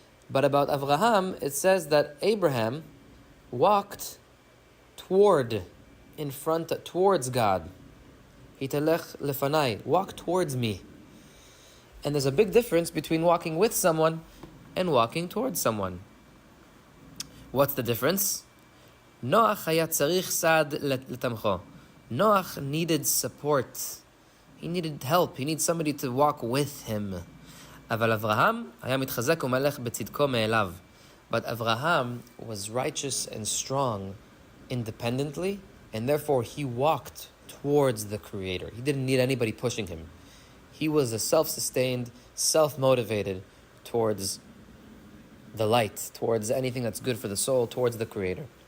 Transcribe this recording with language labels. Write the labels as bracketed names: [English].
[English] But about Avraham, it says that Abraham walked towards God. [Hebrew] Hitalech lefanai, [English] walk towards me. And there's a big difference between walking with someone and walking towards someone. What's the difference? [Hebrew] Noach היה צריך סעד לתמכו. [English] Noach needed support. He needed help. He needed somebody to walk with him. [Hebrew] אבל אברהם היה מתחזק ומלך בצדקו מאליו. [English] But Abraham was righteous and strong independently, and therefore he walked towards the Creator. He didn't need anybody pushing him. He was a self-sustained, self-motivated towards the light, towards anything that's good for the soul, towards the Creator.